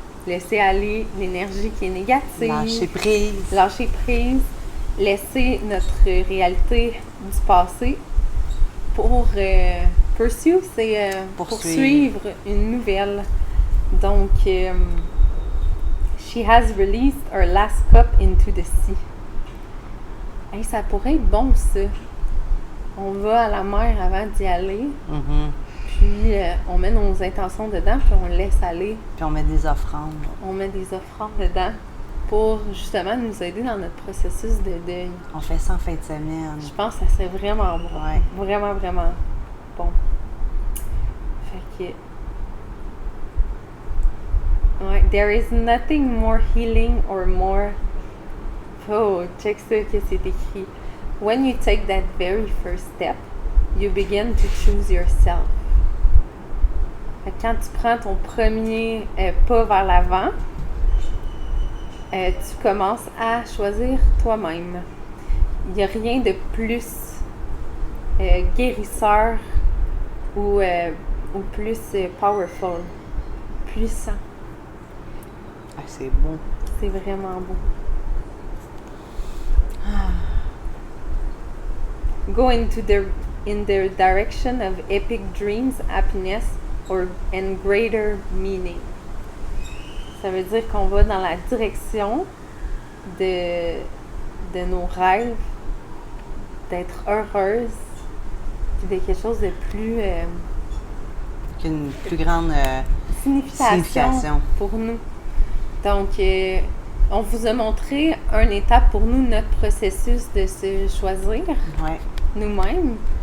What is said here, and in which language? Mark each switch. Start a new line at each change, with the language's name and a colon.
French: Laisser aller l'énergie qui est négative. Lâcher prise. Lâcher prise. Laisser notre réalité du passé pour pursue, c'est poursuivre une nouvelle.
English: Donc, she has released her last cup into the sea.
French: Hey, ça pourrait être bon, ça. On va à la mer avant d'y aller. Puis, on met nos intentions dedans, puis on laisse aller. Puis, on met des offrandes. On met des offrandes dedans pour, justement, nous aider dans notre processus de deuil. On fait ça en fin de semaine. Je pense que ça serait vraiment bon. Ouais. Vraiment, vraiment bon. Fait que... Ouais.
English: There is nothing more healing or more...
French: Oh, check ça que c'est écrit.
English: When you take that very first step, you begin to choose yourself.
French: Quand tu prends ton premier pas vers l'avant, tu commences à choisir toi-même. Il n'y a rien de plus guérisseur ou plus powerful, puissant. Ah, c'est beau. C'est vraiment beau.
English: Go in the direction of epic dreams, happiness, and greater meaning.
French: Ça veut dire qu'on va dans la direction de nos rêves, d'être heureuse, puis de quelque chose de plus... Qu'une plus grande signification pour nous. Donc, on vous a montré une étape pour nous, notre processus de se choisir nous-mêmes.